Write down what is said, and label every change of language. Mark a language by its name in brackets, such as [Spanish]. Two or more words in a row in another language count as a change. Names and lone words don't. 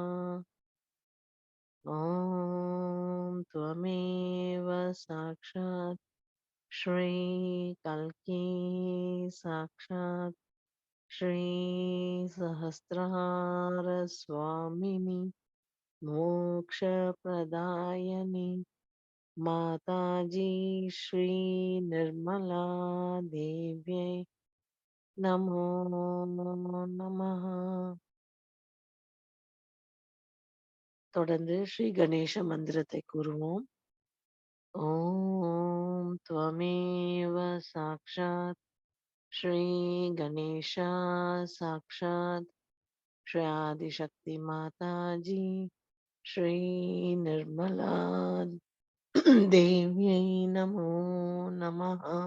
[Sanskrit] ॐ त्वमेव साक्षात् श्री कल्की साक्षात् श्री सहस्रहार स्वामिनी मोक्षप्रदायिनी माताजी श्री निर्मला देव्यै நமோ நமः. [Tamil] தொடர்ந்து ஸ்ரீ கணேச மந்திரத்தை கூறுவோம். [Sanskrit] ॐ त्वमेव साक्षात् श्री गणेश साक्षात् श्री आदिशक्ति माताजी श्री निर्मला देव्यै नमो नमः.